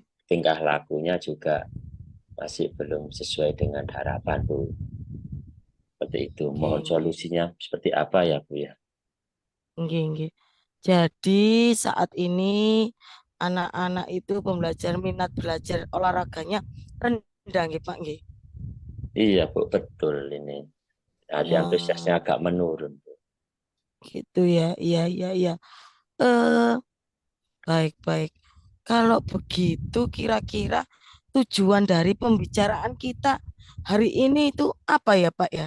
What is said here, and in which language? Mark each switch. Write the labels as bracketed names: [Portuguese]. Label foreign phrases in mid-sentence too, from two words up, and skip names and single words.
[Indonesian] tingkah lakunya juga masih belum sesuai dengan harapan, Bu. Seperti itu. Mohon Nggih, solusinya seperti apa ya, Bu ya? nggih, nggih. Jadi saat ini anak-anak itu minat belajar olahraganya rendah nggih, Pak nggih. Iya, Bu, betul ini. Jadi antusiasnya Oh, agak menurun, Bu. gitu ya. Iya, iya, iya. Eh, baik, baik. Kalau begitu kira-kira tujuan dari pembicaraan kita hari ini itu apa ya, Pak ya?